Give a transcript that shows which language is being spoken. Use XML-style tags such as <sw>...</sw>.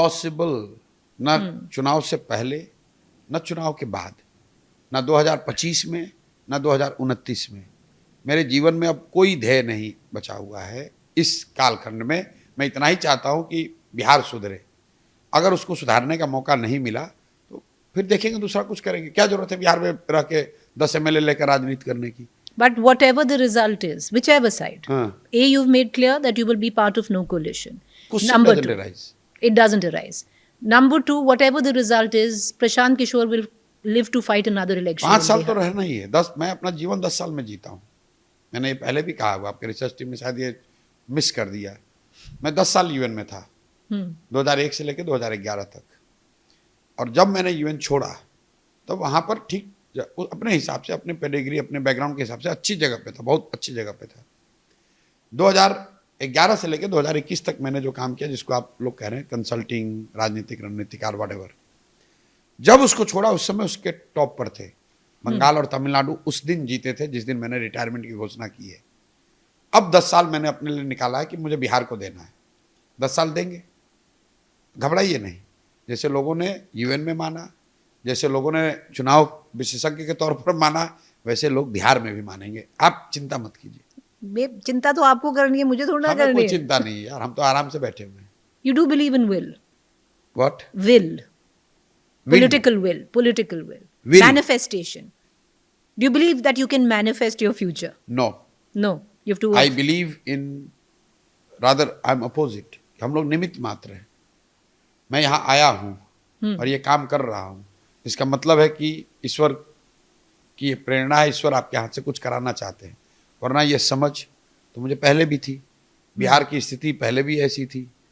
<hi>Impossible, ना चुनाव से पहले, न चुनाव के बाद, ना 2025 में, ना 2029 में। मेरे जीवन में अब कोई ध्येय नहीं बचा हुआ है इस कालखंड में। मैं इतना ही चाहता हूं कि बिहार सुधरे। अगर उसको सुधारने का मौका नहीं मिला तो फिर देखेंगे, दूसरा कुछ करेंगे। क्या जरूरत है बिहार में रह के 10 MLA लेकर राजनीति करने की?</hi> <en>But whatever the result is, whichever side, A, you've made clear that you will be part of no coalition. Number two, it doesn't arise. Number two, whatever the result is, Prashant Kishore will live to fight another election.</en> <hi>5 साल तो रहना ही है। 10, मैं अपना जीवन 10 साल में जीता हूँ। मैंने ये पहले भी कहा हुआ, आपके रिसर्च टीम ने शायद ये मिस कर दिया। मैं 10 साल यूएन में था, 2001 से लेकर 2011 तक। और जब मैंने यूएन छोड़ा तो वहाँ पर ठीक अपने हिसाब से, अपने पेडिग्री, अपने बैकग्राउंड के हिसाब से अच्छी जगह पे था, बहुत अच्छी जगह पे था। 2011 से लेकर 2021 तक मैंने जो काम किया, जिसको आप लोग कह रहे हैं कंसल्टिंग, राजनीतिक रणनीतिकार, व्हाटएवर, जब उसको छोड़ा उस समय उसके टॉप पर थे। बंगाल और तमिलनाडु उस दिन जीते थे जिस दिन मैंने रिटायरमेंट की घोषणा की है। अब 10 साल मैंने अपने लिए निकाला है कि मुझे बिहार को देना है। 10 साल देंगे, घबराइए नहीं। जैसे लोगों ने यूएन में माना, जैसे लोगों ने चुनाव विशेषज्ञ के तौर पर माना, वैसे लोग बिहार में भी मानेंगे। आप चिंता मत कीजिए। चिंता तो आपको करनी है, मुझे थोड़ा करनी है। कोई चिंता नहीं है यार, हम तो आराम से बैठे हुए हैं।</hi> <en>You do believe in will? What? Will, political will, manifestation. Do you believe that you can manifest your future? No, you have to. I believe in, rather I'm opposite.</en> <hi>हम लोग निमित्त मात्र हैं। मैं यहाँ आया हूँ और ये काम कर रहा हूँ, इसका मतलब है कि ईश्वर की प्रेरणा है, ईश्वर आपके हाथ से कुछ कराना चाहते हैं। वरना ये समझ तो मुझे पहले भी थी, बिहार की स्थिति पहले भी ऐसी थी।</hi>